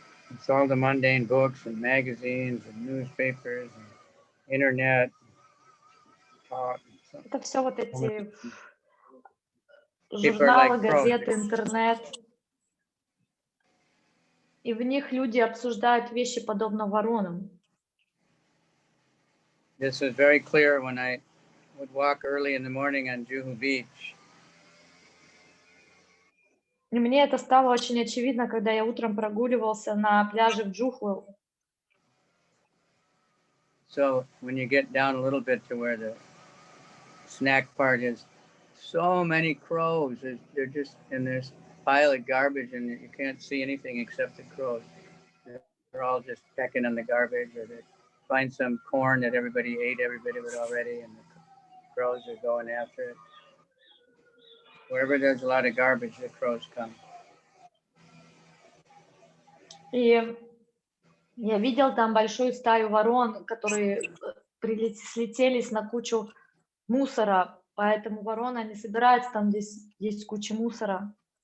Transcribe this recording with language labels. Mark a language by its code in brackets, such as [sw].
[en] It's all the mundane books and magazines and newspapers and internet. [ru] Это все вот эти журналы, газеты, интернет. И в них люди обсуждают вещи подобно воронам. [en] This was very clear when I would walk early in the morning on Juhu Beach. [ru] И мне это стало очень очевидно, когда я утром прогуливался на пляже в Джуху. [en] So when you get down a little bit to where the snack part is, so many crows. They're just in this pile of garbage, and you can't see anything except the crows. They're all just pecking on the garbage, or they find some corn that everybody ate already, and the crows are going after it. Wherever there's a lot of garbage, the crows come. [ru] И я видел там большую стаю ворон, которые слетелись на кучу мусора, поэтому вороны не собираются там, где есть куча мусора.